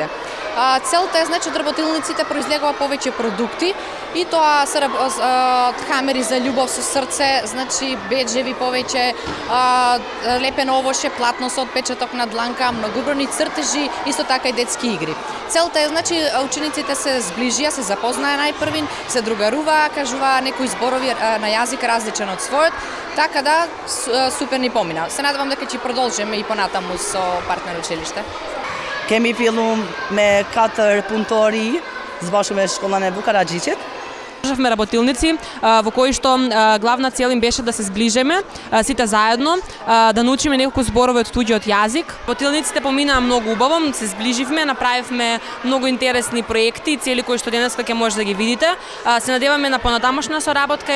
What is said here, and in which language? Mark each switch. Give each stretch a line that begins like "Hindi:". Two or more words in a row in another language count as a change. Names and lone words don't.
Macedonian: Целта е од работилниците произлегува повеќе продукти и тоа се камери за љубов со срце, беџеви повеќе, лепено овоше, платно со отпечаток на дланка, многобројни цртежи, исто така и детски игри. Целта е учениците се зближија, се запознаја најпрвин, се другаруваа, кажуваа некои зборови на јазик различен од својот, така да супер ни помина. Се надевам дека ќе продолжиме и понатаму со партнер училиште.
Albanian: Kemi filluar me 4 punëtori збашку me shkollën e Vuk Karagjiçit.
Macedonian: Државме работилници во кои што главна цел им беше да се зближиме сите заедно, да научиме неколку зборови од туѓиот јазик. Работилниците поминаа многу убаво, се зближивме, направивме многу интересни проекти и цели кои што денеска ќе може да ги видите. Се надеваме на понатамошна соработка.